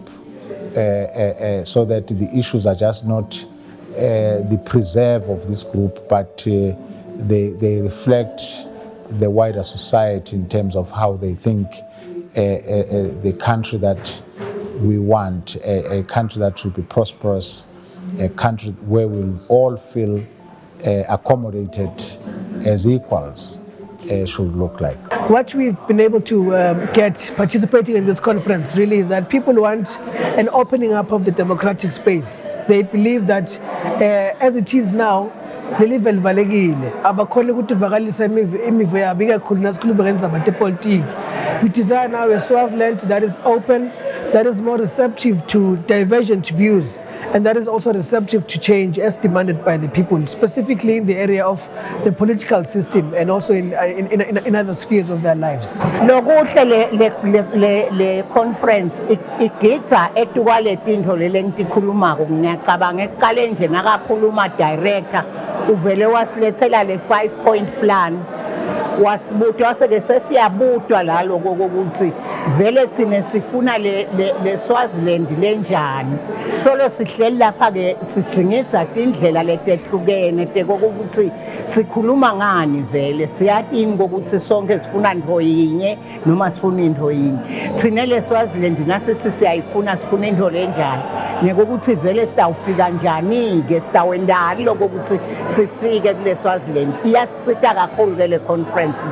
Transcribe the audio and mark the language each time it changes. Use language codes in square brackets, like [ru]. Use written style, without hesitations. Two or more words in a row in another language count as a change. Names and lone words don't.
[en] so that the issues are just not the preserve of this group, but they reflect the wider society in terms of how they think the country that we want, a country that will be prosperous, a country where we'll all feel accommodated as equals should look like. What we've been able to get participating in this conference really is that people want an opening up of the democratic space. They believe that as it is now, [ss] lelive livalekile abakhona ukuthi vakalisa imivo yabo ikakhulu nasikhuluma ngendaba politics. [en] We desire now a Swaziland that is open, that is more receptive to divergent views, and that is also receptive to change as demanded by the people, specifically in the area of the political system and also in other spheres of their lives. [ss] Lokuhle le conference igidza etukwaletinto lelentikhulumako ngiyacabanga ekuqaleni nje nakakhuluma director uvele wasilethela le 5-point plan wasibutwa seke sesiyabutwa la lokho ukuthi vele thina sifuna le Swaziland lenjani so lo sihleli lapha ke sigcingitha indlela letehlukene tekokuthi sikhuluma ngani vele siyathini ukuthi sonke sifuna into yinye noma sifuna into yinye thina le Swaziland nasithi siyayifuna sifuna into lenjani nekuthi vele sitawufika njani ke sitawendani lokho ukuthi sifike kule Swaziland iyasita kakhulu ke le conference.